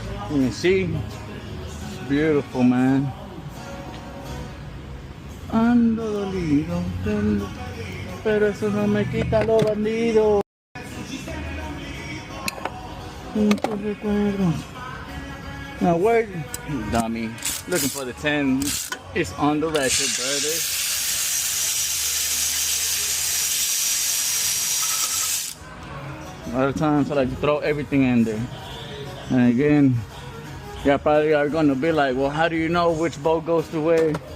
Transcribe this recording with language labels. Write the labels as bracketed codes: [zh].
[en] You can see, it's beautiful, man. [es] Ando dolido, pero eso no me quita lo bandido. Muchos recuerdos. [en] Now where, dummy, looking for the 10. It's on the record, brother. A lot of times I like to throw everything in there. And again, y'all probably are gonna be like, well, how do you know which bolt goes to where?